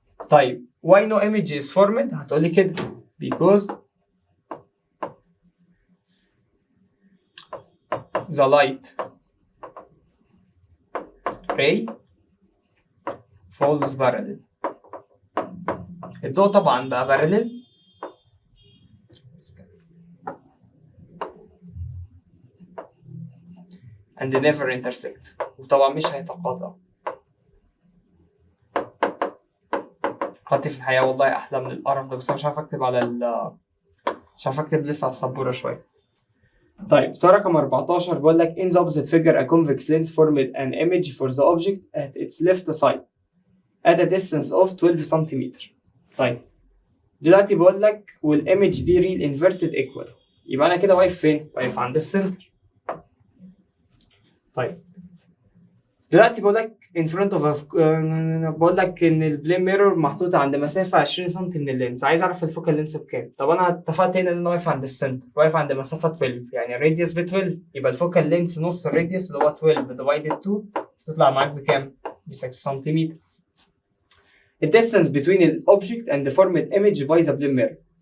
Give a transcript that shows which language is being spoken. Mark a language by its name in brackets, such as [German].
[Arabic] طيب [English] why no image is formed؟ [Arabic] هتقولي كده [English] because the light ray falls parallel. [Arabic] الضوء طبعا بقى [English] parallel and never intersect، [Arabic] وطبعا مش هيتقاطع. خطي في الحياة والله أحلى من القرف ده، بس أنا مش عارف أكتب على مش عارف أكتب لسه على السبورة شوية. طيب سؤال رقم 14 بيقول لك [English] in the opposite figure a convex lens formed an image for the object at its left side at a distance of 12 [Arabic] سنتيمتر. طيب دلوقتي بقول لك والإيمج دي [English] real inverted equal، [Arabic] يبقى أنا كده واقف فين؟ واقف عند السنتر. طيب دلوقتي بقول لك [English] in front of [Arabic] بقول لك ان البلين ميرور محطوطه عند مسافه 20 سم من اللينس، عايز اعرف الفوكال لينس بكام. طب انا اتفقت هنا ان انا واقف عند السنتر، واقف عند مسافه 12، يعني الراديوس ب 12، يبقى الفوكال لينس نص الراديوس اللي هو 12 ديفايدد 2 تطلع معاك بكام؟ ب 6 سنتيمتر. الديستانس [English] between [Arabic] الاوبجكت [English] and the formed image by the plane mirror.